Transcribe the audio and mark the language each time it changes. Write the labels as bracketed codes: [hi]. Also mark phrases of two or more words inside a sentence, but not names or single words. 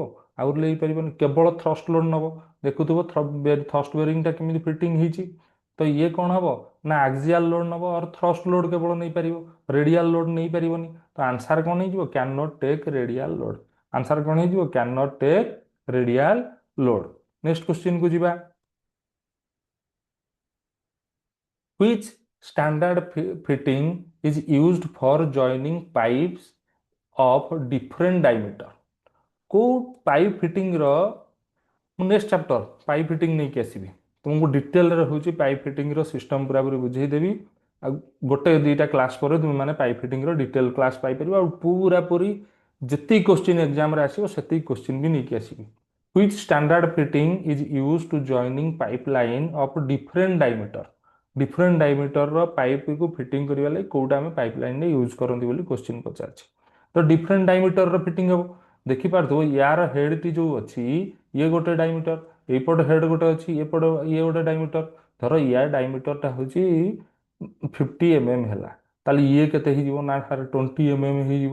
[or] ଆଉ ନେଇପାରିବନି, କେବଳ [en] thrust load [or] ନେବ। ଦେଖୁଥିବ [en] thrust bearingଟା [or] କେମିତି ଫିଟିଂ ହେଇଛି। ତ ଇଏ କ'ଣ ହବ ନା [en] axial load [or] ନେବ, [en] or thrust load [or] କେବଳ ନେଇପାରିବ, [en] radial load [or] ନେଇପାରିବନି। ତ ଆନ୍ସର କ'ଣ ହେଇଯିବ, [en] can not take radial load. [or] ଆନ୍ସର କ'ଣ ହେଇଯିବ, [en] can not take radial load. next question [or] କୁ ଯିବା। [en] Which standard fitting is used for joining pipes of different diameter? [or] କୋଉ [en] pipe fittingର [or] ମୁଁ [en] next chapter pipe fitting [or] ନେଇକି ଆସିବି, ତୁମକୁ ଡିଟେଲରେ ହେଉଛି [en] pipe fittingର system [or] ପୁରାପୁରି ବୁଝେଇଦେବି। ଆଉ ଗୋଟେ ଦୁଇଟା କ୍ଲାସ୍ ପରେ ତୁମେମାନେ [en] pipe fittingର detail class [or] ପାଇପାରିବ, ଆଉ ପୁରାପୁରି ଯେତିକି କ୍ୱେଶ୍ଚିନ୍ ଏକ୍ଜାମରେ ଆସିବ ସେତିକି କ୍ୱେଶ୍ଚିନ୍ ବି ନେଇକି ଆସିବି। [en] Which standard fitting is used to joining pipeline of different diameter? different diameterର pipeକୁ [or] ଫିଟିଂ କରିବା ଲାଗି କେଉଁଟା ଆମେ [en] pipe lineରେ use [or] କରନ୍ତି ବୋଲି କ୍ୱେଶ୍ଚିନ୍ ପଚାରିଛି। ତ [en] different diameterର [or] ଫିଟିଂ ହେବ। ଦେଖିପାରୁଥିବ ୟାର ହେଡ୍ଟି ଯେଉଁ ଅଛି ଇଏ ଗୋଟେ ଡାଇମିଟର, ଏଇପଟ ହେଡ୍ ଗୋଟେ ଅଛି, ଏପଟ ଇଏ ଗୋଟେ ଡାଇମିଟର। ଧର ୟା ଡାଇମିଟରଟା ହେଉଛି 50 mm ହେଲା, ତାହେଲେ ଇଏ କେତେ ହେଇଯିବ ନା 20 mm ହେଇଯିବ।